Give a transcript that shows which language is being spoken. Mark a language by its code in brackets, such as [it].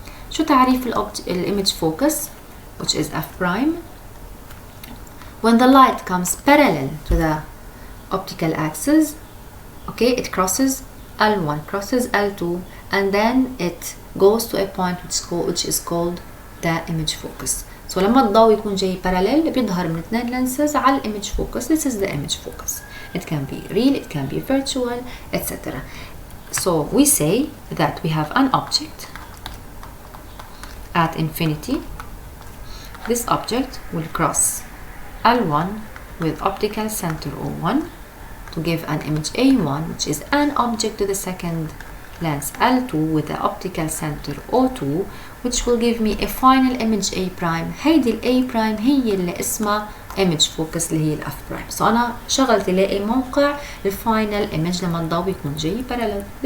[ar] شو تعريف image focus, [en] which is F prime? When the light comes parallel to the optical axis, okay, it crosses L1, crosses L2, and then it goes to a point which is called the image focus. [ar] So لما الضوء يكون جاي parallel بيظهر من اثنين lenses على image focus. [en] This is the image focus. It can be real, it can be virtual, etc. So we say that we have an object at infinity. This object will cross L1 with optical center O1 to give an image A1, which is an object to the second lens L2 with the optical center O2, which will give me a final image A prime. [ar] هيدي ال A prime هي اللي اسمها image focus اللي هي ال F prime. [en] So [ar] أنا شغلت لاقي موقع الفاينل image لما الضوء يكون جاي parallel.